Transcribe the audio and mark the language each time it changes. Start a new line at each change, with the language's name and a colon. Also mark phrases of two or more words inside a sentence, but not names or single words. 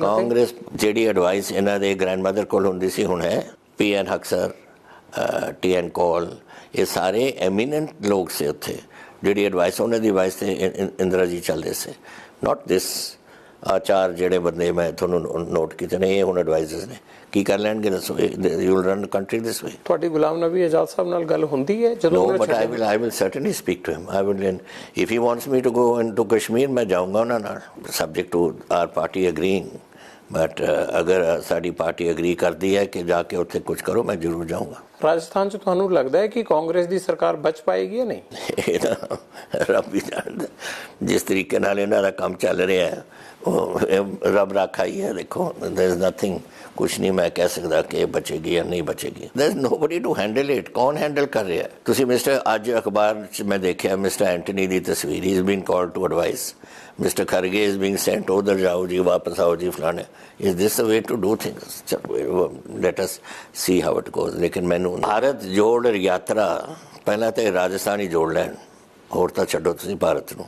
Punjabi: ਕਾਂਗਰਸ ਜਿਹੜੀ ਐਡਵਾਈਸ ਇਹਨਾਂ ਦੇ ਗ੍ਰੈਂਡਮਦਰ ਕੋਲ ਹੁੰਦੀ ਸੀ ਹੁਣ ਹੈ PN ਹਕਸਰ, TN ਕੌਲ, ਇਹ ਸਾਰੇ ਐਮੀਨੈਂਟ ਲੋਕ ਸੀ ਉੱਥੇ। ਜਿਹੜੀ ਐਡਵਾਈਸ ਉਹਨਾਂ ਦੀ ਐਡਵਾਈਸ ਤੇ ਇੰਦਰਾ ਜੀ ਚੱਲਦੇ ਸੀ,
English: not this.
Punjabi: ਆ ਚਾਰ ਜਿਹੜੇ ਬੰਦੇ ਮੈਂ ਤੁਹਾਨੂੰ ਨੋਟ ਕੀਤੇ ਨੇ, ਇਹ ਹੁਣ ਐਡਵਾਈਜ਼ਰਸ ਨੇ। ਕੀ ਕਰ ਲੈਣਗੇ ਦੱਸੋ?
English: you will run country this way.
Punjabi: ਤੁਹਾਡੀ ਗੁਲਾਮ ਨਬੀ ਆਜ਼ਾਦ ਸਾਹਿਬ ਨਾਲ ਗੱਲ ਹੁੰਦੀ ਹੈ ਜਦੋਂ?
English: No, but I will certainly speak to him. I will, if he wants me to go into Kashmir,
Hindi: मैं जाऊँगा ना,
English: subject to our party agreeing.
Hindi: But अगर साड़ी पार्टी agree करती है कि जाके उत्थे कुछ करो, मैं जरूर जाऊँगा।
Punjabi: ਰਾਜਸਥਾਨ 'ਚ ਤੁਹਾਨੂੰ ਲੱਗਦਾ ਹੈ ਕਿ ਕਾਂਗਰਸ ਦੀ ਸਰਕਾਰ ਬਚ ਪਾਏਗੀ ਜਾਂ ਨਹੀਂ? ਇਹ ਤਾਂ ਰੱਬ ਹੀ ਜਾਣਦਾ। ਜਿਸ ਤਰੀਕੇ ਨਾਲ ਇਹਨਾਂ ਦਾ ਕੰਮ ਚੱਲ ਰਿਹਾ ਹੈ ਉਹ ਰੱਬ ਰਾਖਾ ਹੀ ਹੈ। ਦੇਖੋ,
English: there is nothing,
Punjabi: ਕੁਛ ਨਹੀਂ ਮੈਂ ਕਹਿ ਸਕਦਾ ਕਿ ਇਹ ਬਚੇਗੀ ਜਾਂ ਨਹੀਂ ਬਚੇਗੀ।
English: there is nobody to handle it।
Punjabi: ਕੌਣ ਹੈਂਡਲ ਕਰ ਰਿਹਾ? ਤੁਸੀਂ ਮਿਸਟਰ, ਅੱਜ ਅਖਬਾਰ 'ਚ ਮੈਂ ਦੇਖਿਆ ਮਿਸਟਰ ਐਂਟਨੀ ਦੀ ਤਸਵੀਰ।
English: he is been called to advise.
Punjabi: ਮਿਸਟਰ ਖਰਗੇ
English: is being sent,
Punjabi: ਉਧਰ ਜਾਓ ਜੀ, ਵਾਪਸ ਆਓ ਜੀ, ਫਲਾਣੇ।
English: is this a way to do things? let us see how it goes.
Punjabi: ਲੇਕਿਨ ਮੈਨੂੰ ਭਾਰਤ ਜੋੜ ਯਾਤਰਾ ਪਹਿਲਾਂ ਤਾਂ ਰਾਜਸਥਾਨ ਹੀ ਜੋੜ ਲੈਣ, ਹੋਰ ਤਾਂ ਛੱਡੋ ਤੁਸੀਂ ਭਾਰਤ ਨੂੰ।